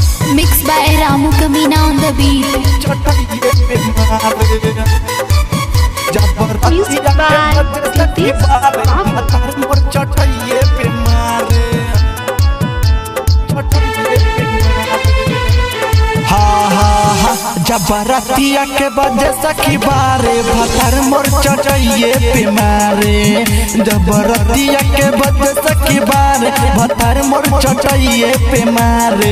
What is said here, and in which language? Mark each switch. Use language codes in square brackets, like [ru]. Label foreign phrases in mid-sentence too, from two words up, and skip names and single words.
[en] Mixed by Ramu Kamina on the beat. Music by Satish [bho] जबरतिया के बजे सखी बारे भतर मोर चटइए पे मारे। जबरतिया के बजे सखी बारे भतर मोर चटइए पे मारे।